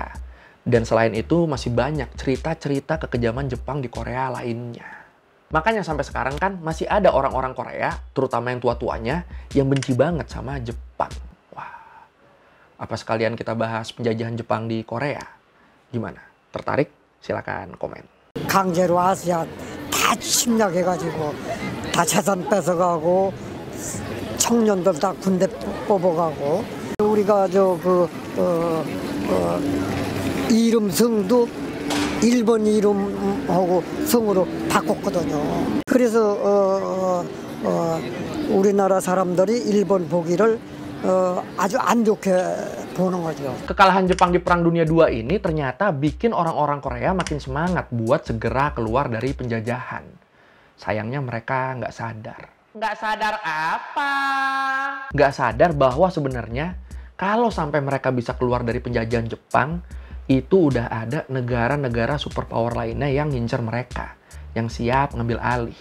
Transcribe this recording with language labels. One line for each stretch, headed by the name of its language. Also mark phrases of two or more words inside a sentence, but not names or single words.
Indonesian: Dan selain itu masih banyak cerita-cerita kekejaman Jepang di Korea lainnya. Makanya sampai sekarang kan masih ada orang-orang Korea, terutama yang tua-tuanya, yang benci banget sama Jepang. Wah, apa sekalian kita bahas penjajahan Jepang di Korea? Gimana? Tertarik? Silakan komen.
Korean: 강제로 아시아 다 침략해가지고 다 재산 뺏어가고 청년들 다 군대 뽑아가고 우리가 이름 성도 일본 이름하고 성으로 바꿨거든요. 그래서 우리나라 사람들이 일본 보기를 아주 안 좋게 보는 거죠.
Indonesian: Kekalahan Jepang di Perang Dunia II ini ternyata bikin orang-orang Korea makin semangat buat segera keluar dari penjajahan. Sayangnya mereka nggak sadar. Nggak sadar apa? Nggak sadar bahwa sebenarnya kalau sampai mereka bisa keluar dari penjajahan Jepang, itu udah ada negara-negara superpower lainnya yang ngincer mereka, yang siap ngambil alih.